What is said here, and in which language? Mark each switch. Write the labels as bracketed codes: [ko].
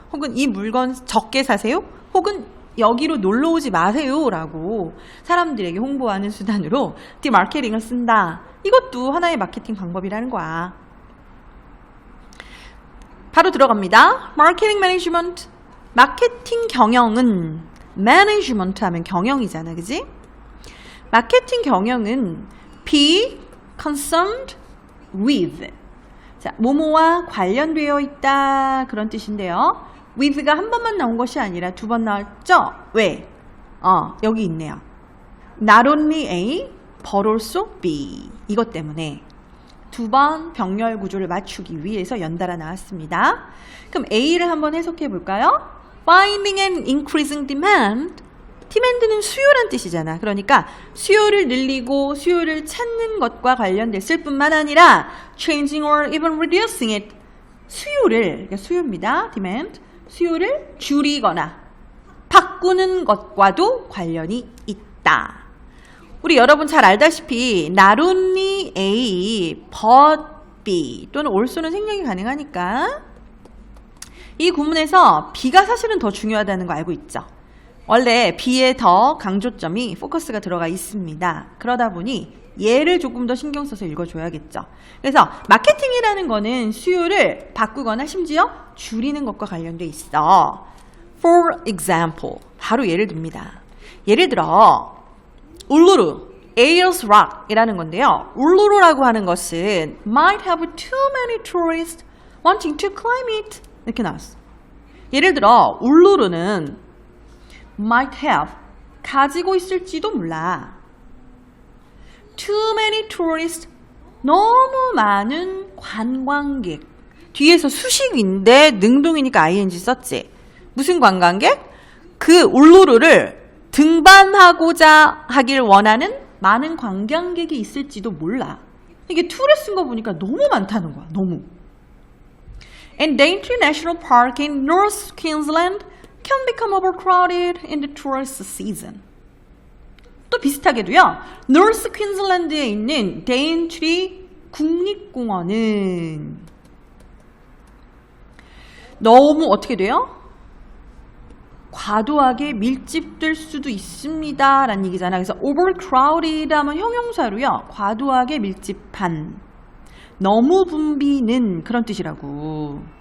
[ko] 혹은 이 물건 적게 사세요. 혹은 여기로 놀러 오지 마세요 라고 사람들에게 홍보하는 수단으로 디마케팅을 쓴다. 이것도 하나의 마케팅 방법이라는 거야. 바로 들어갑니다. 마케팅 매니지먼트. 마케팅 경영은 매니지먼트 하면 경영이잖아. 그지? 마케팅 경영은 [en] be concerned with. [ko] 자, 뭐뭐와 관련되어 있다 그런 뜻인데요. with가 한 번만 나온 것이 아니라 두 번 나왔죠? 왜? 여기 있네요. [en] Not only A, but also B. [ko] 이것 때문에 두 번 병렬 구조를 맞추기 위해서 연달아 나왔습니다. 그럼 A를 한번 해석해 볼까요? [en] Finding and increasing demand. [ko] demand는 수요란 뜻이잖아. 그러니까 수요를 늘리고 수요를 찾는 것과 관련됐을 뿐만 아니라 [en] changing or even reducing it. [ko] 수요를, 그러니까 수요입니다. [en] demand. [ko] 수요를 줄이거나 바꾸는 것과도 관련이 있다. 우리 여러분 잘 알다시피 not only A, but B 또는 also는 생략이 가능하니까 이 구문에서 B가 사실은 더 중요하다는 거 알고 있죠? 원래 B에 더 강조점이 포커스가 들어가 있습니다. 그러다 보니 얘를 조금 더 신경 써서 읽어줘야겠죠. 그래서 마케팅이라는 거는 수요를 바꾸거나 심지어 줄이는 것과 관련돼 있어. [en] For example, [ko] 바로 예를 듭니다. 예를 들어 울루루, Ayers Rock 이라는 건데요. 울루루라고 하는 것은 [en] might have too many tourists wanting to climb it [ko] 이렇게 나왔어. 예를 들어 울루루는 [en] might have [ko] 가지고 있을지도 몰라. [en] Too many tourists [ko] 너무 많은 관광객. 뒤에서 수식인데 능동이니까 ing 썼지. 무슨 관광객? 그 울루루를 등반하고자 하길 원하는 많은 관광객이 있을지도 몰라. 이게 to를 쓴 거 보니까 너무 많다는 거야. 너무. [en] And Daintree National Park in North Queensland can become overcrowded in the tourist season. [ko] 또 비슷하게도요. 노스 퀸즐랜드에 있는 데인트리 국립공원은 너무 어떻게 돼요? 과도하게 밀집될 수도 있습니다 라는 얘기잖아. 그래서 overcrowded 하면 형용사로요. 과도하게 밀집한, 너무 붐비는 그런 뜻이라고.